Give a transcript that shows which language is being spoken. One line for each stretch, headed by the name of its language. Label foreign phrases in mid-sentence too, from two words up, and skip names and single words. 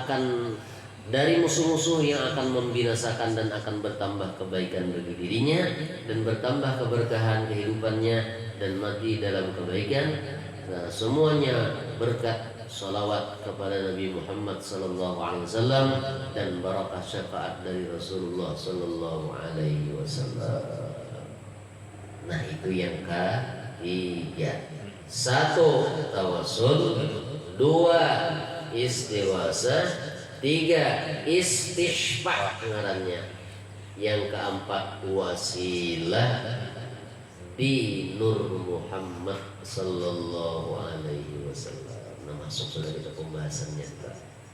Indonesian: yang akan membinasakan dan akan bertambah kebaikan bagi dirinya dan bertambah keberkahan kehidupannya dan mati dalam kebaikan. Nah, semuanya berkat salawat kepada Nabi Muhammad
Arabic: صلى الله عليه وسلم
Indonesian: dan barakah syafaat dari Rasulullah
Arabic: صلى الله عليه وسلم.
Indonesian: Nah, itu yang ketiga. 1 tawasul, 2 istiwasa, 3 istishfa ngarannya. Yang keempat wasilah di Nur Muhammad
Arabic: صلى الله عليه وسلم.
Indonesian: Nah, masuk sudah kita pembahasannya.